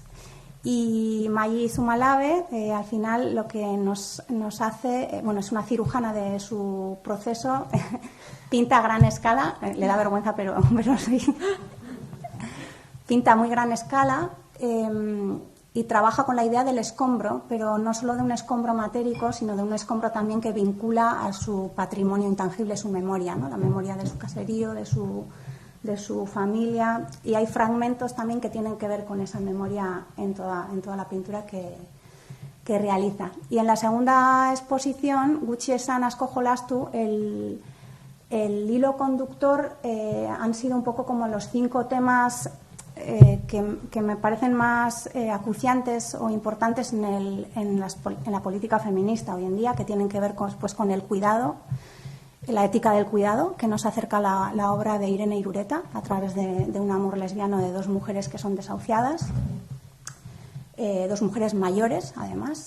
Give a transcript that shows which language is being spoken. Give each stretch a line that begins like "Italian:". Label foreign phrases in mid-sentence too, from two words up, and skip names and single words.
Spanish: Y Mayi Zumalabe, al final, lo que nos hace, bueno, es una cirujana de su proceso, pinta a gran escala, le da vergüenza, pero sí, pinta a muy gran escala y trabaja con la idea del escombro, pero no solo de un escombro matérico, sino de un escombro también que vincula a su patrimonio intangible, su memoria, ¿no? La memoria de su caserío, de su familia, y hay fragmentos también que tienen que ver con esa memoria en toda la pintura que realiza. Y en la segunda exposición, Gutxi esan asko jolastu, el hilo conductor han sido un poco como los 5 temas que me parecen más acuciantes o importantes en la política feminista hoy en día, que tienen que ver con el cuidado, la ética del cuidado, que nos acerca la obra de Irene Irureta a través de un amor lesbiano de 2 mujeres que son desahuciadas, 2 mujeres mayores además.